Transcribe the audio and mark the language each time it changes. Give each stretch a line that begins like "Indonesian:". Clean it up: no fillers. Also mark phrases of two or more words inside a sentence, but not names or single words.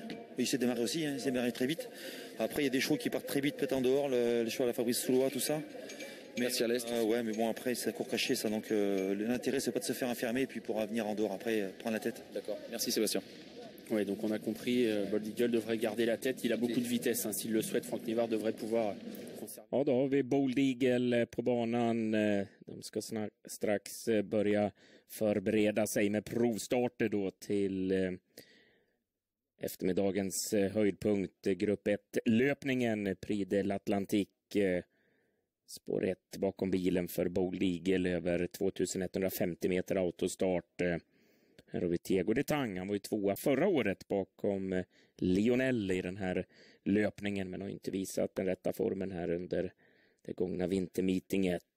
French: Il s'est démarré aussi, il s'est démarré très vite. Après, il y a des chevaux qui partent très vite, peut-être en dehors, les chevaux à la Fabrice Soulois, tout ça. Merci à l'Est. Ouais, mais bon, après, c'est à court caché, ça. Donc l'intérêt, c'est pas de se faire enfermer, et puis pour venir en dehors après, prendre la tête. D'accord. Merci Sébastien. Oui, donc on a compris, Bold Eagle devrait garder la tête. Il a beaucoup de vitesse. Hein. S'il le souhaite, Franck Nivard devrait pouvoir conserver.
Swedish: Ja, då har vi Bold Eagle på banan. De ska strax börja förbereda sig med provstarter då till eftermiddagens höjdpunkt. Grupp 1-löpningen, Prix de l'Atlantique. Spår 1 bakom bilen för Bold Eagle över 2150 meter autostart. Här har vi Tego de Tang. Han var ju 2 förra året bakom Lionel i den här löpningen, men har inte visat den rätta formen här under det gångna vintermeetinget.